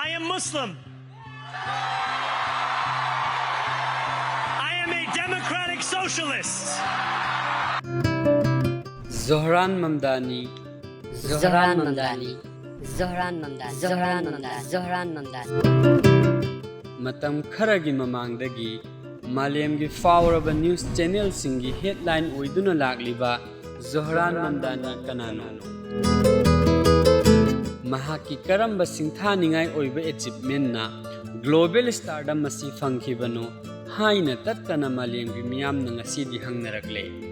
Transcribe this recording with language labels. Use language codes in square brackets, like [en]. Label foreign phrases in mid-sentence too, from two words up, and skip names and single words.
[en] am Muslim. I am a democratic socialist. Zohran Mamdani. Zohran Mamdani. Zohran Mamdani. Zohran Mamdani. Zohran Mamdani. [mni] Matam kharagi mamangdagi Malemgi [en] favorable news channel [mni] singi headline oiduna lagliba Zohran Mamdani kanano. Mahaki karamba singthaningai oiba achievement na [en] global stardom [mni] masi fangkhibano haina tattana malemgi miyamna ngasidi hangnaragle.